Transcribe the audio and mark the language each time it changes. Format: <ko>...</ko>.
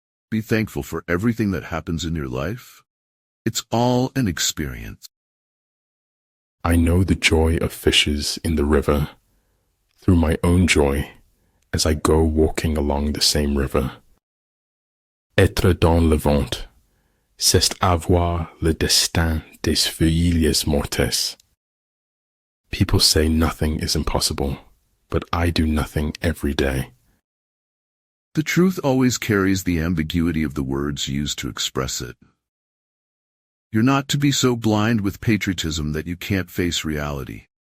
<en>Be thankful for everything that happens in your life. It's all an experience. I know the joy of fishes in the river through my own joy as I go walking along the same river.</en> <fr>Être dans le ventre, c'est avoir le destin des feuilles mortes.</fr> <en>People say nothing is impossible, but I do nothing every day. The truth always carries the ambiguity of the words used to express it. You're not to be so blind with patriotism that you can't face reality.</en>